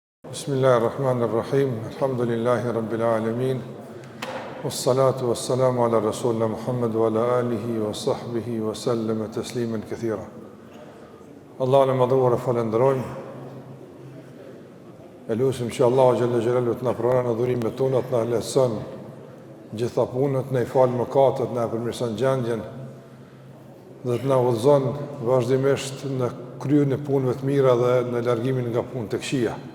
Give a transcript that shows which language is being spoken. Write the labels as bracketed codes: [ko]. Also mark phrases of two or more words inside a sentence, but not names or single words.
[ar] بسم الله الرحمن الرحيم. الحمد لله رب العالمين. والصلاة والسلام على رسولنا محمد وعلى آله وصحبه وسلم تسليما كثيرا. [sq] Allah në madhuar e falenderojmë. E lusim që Allah [ar] جل جلاله [sq] të na pranon adhurimet tona, të na lehtëson gjitha punët, na i fal mëkatet, na përmirëson gjendjen dhe të na udhëzon vazhdimisht në kryen e punëve të mira dhe në largimin nga punë të këqija.